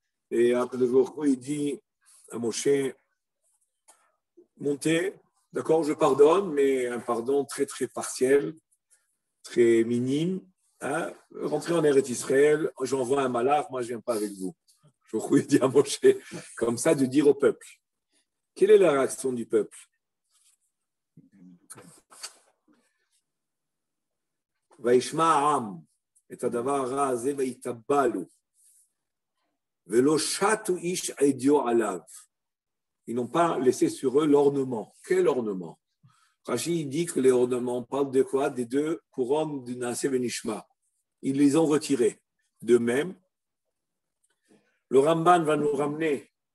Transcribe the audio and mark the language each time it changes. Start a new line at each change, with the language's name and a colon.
French: Et après le jour, il dit à Moshe, montez, d'accord, je pardonne, mais un pardon très, très partiel, très minime. Hein? Rentrez en Eretz Israël, j'envoie un malach, moi je ne viens pas avec vous. Je dit à Moshe, comme ça, de dire au peuple. Quelle est la réaction du peuple?
Hebrew: וישמע העם את הדבר הרע הזה ויתבלו ולא שתו איש עדיו עליו.
French: Ils n'ont pas laissé sur eux l'ornement. Quel ornement? Rashi dit que les ornements, on parle de quoi? Des deux couronnes du Naaseh Benishma. Ils les ont retirés. De même, le Ramban va nous ramener